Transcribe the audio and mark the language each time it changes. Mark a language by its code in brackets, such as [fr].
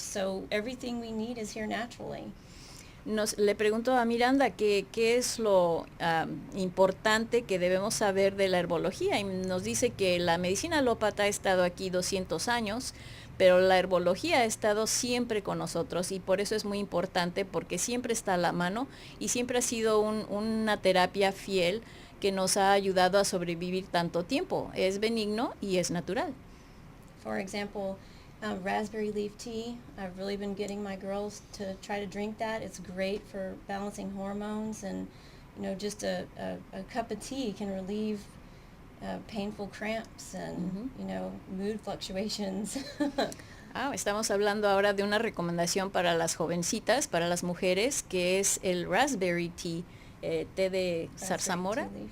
[en] So everything we need is here naturally. [es] Le pregunto a Miranda qué es lo importante que debemos saber de la herbología y nos dice que la medicina alópata ha estado aquí 200 años, pero la herbología ha estado siempre con nosotros y por eso es muy importante porque siempre está a la mano y siempre ha sido una terapia fiel que nos ha ayudado a sobrevivir tanto tiempo. Es benigno y es natural. [en] For example, raspberry leaf tea. I've really been getting my girls to try to drink that. It's great for balancing hormones, and just a cup of tea can relieve painful cramps and mood fluctuations. [es] Estamos hablando ahora de una recomendación para las jovencitas, para las mujeres, que es el raspberry tea, té de zarzamora.